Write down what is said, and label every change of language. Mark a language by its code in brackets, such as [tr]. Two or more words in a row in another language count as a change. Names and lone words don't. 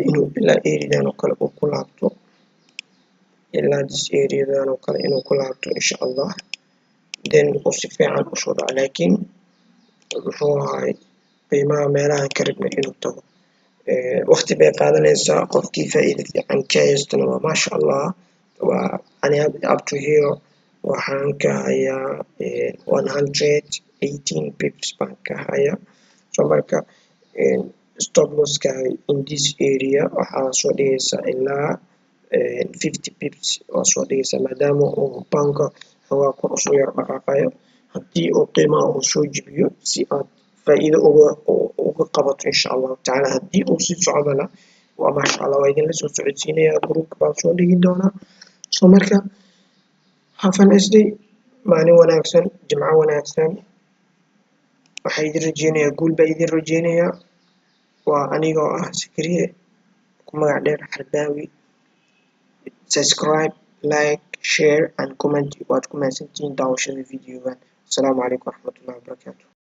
[so] inuu ilaa areadan oo kale uu ku laabto ilaa this areadan oo kale inuu ku laabto [ar] إن شاء الله [so] then uu si fiican usoo dhaco laakiin muxuu ahay qiimaha meelahan ka rabnay inuu tago waqti bay qaadanaysaa qofkii faa'iido fiican ka haystana waa [ar] ما شاء الله [so] waa ani [en] up to here [so] waxaan ka hayaa 118 pips baan ka hayaa so marka [en] stop losska in this area [so] waxaa soo dhigaysaa ilaa 50 pips waa soo dhigaysaa maadaama uu poundka xoogaa kor usoo yar dhaqaaqayo haddii uu qiimaha uu soo jibiyo si aad faa'iido uga qabato [ar] إن شاء الله [so] tacaala haddii uu sii socdana waa [ar] ما شاء الله [so] waa idinla soo socodsiinayaa groupka baan soo dhigi doonaa so marka [en] have a nice day [so] maalin wanaagsan jimco wanaagsan waxaa idin rajeynayaa guul baa idin rajeynayaa waa anigoo ah Sikriye ku magac dheer Xardaawi [en] subscribe like share and comment [so] waad ku mahadsantihiin daawashada videogan [ar] السلام عليكم ورحمة الله وبركاته